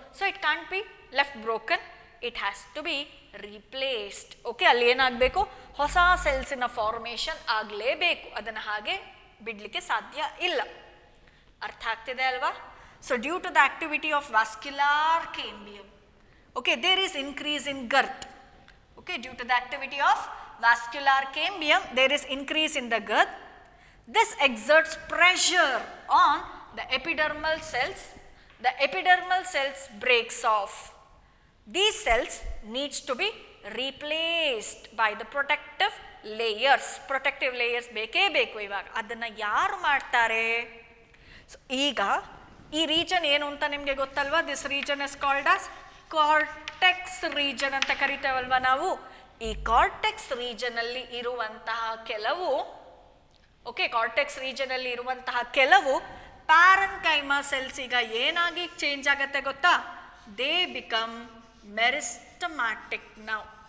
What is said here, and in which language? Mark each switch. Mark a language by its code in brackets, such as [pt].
[en] So it can't be left broken, it has to be replaced. [kn] Okay, ಅಲ್ಲಿ ಏನಾಗಬೇಕು, ಹೊಸ ಸೆಲ್ಸಿನ formation ಆಗಲೇಬೇಕು, ಅದನ್ನು ಹಾಗೆ ಬಿಡಲಿಕ್ಕೆ ಸಾಧ್ಯ ಇಲ್ಲ. ಅರ್ಥ ಆಗ್ತಿದೆ ಅಲ್ವಾ. [en] So due to the activity of vascular cambium, okay, there is increase in girth. Okay, due to the activity of vascular cambium, there is increase in the girth. This exerts pressure on the epidermal cells. The epidermal cells breaks off. These cells needs to be replaced by the protective layers. [kn] Protective layers ಬೇಕೇ ಬೇಕು ಇವಾಗ. ಅದನ್ನು ಯಾರು ಮಾಡ್ತಾರೆ? So ಈಗ ಈ region ಏನು ಅಂತ ನಿಮಗೆ ಗೊತ್ತಲ್ವಾ. [en] this region is called as cortex region [kn] ಅಂತ ಕರಿತೇವಲ್ವ ನಾವು. ಈ ಕಾರ್ಟೆಕ್ಸ್ ರೀಜನ್ ಅಲ್ಲಿ ಇರುವಂತಹ ಕೆಲವು, ಓಕೆ, ಕಾರ್ಟೆಕ್ಸ್ ರೀಜನ್ ಅಲ್ಲಿ ಇರುವಂತಹ ಕೆಲವು ಪ್ಯಾರನ್ಕೈಮಾ ಸೆಲ್ಸ್ ಈಗ ಏನಾಗಿ ಚೇಂಜ್ ಆಗತ್ತೆ ಗೊತ್ತಾ, [en] They become meristematic now.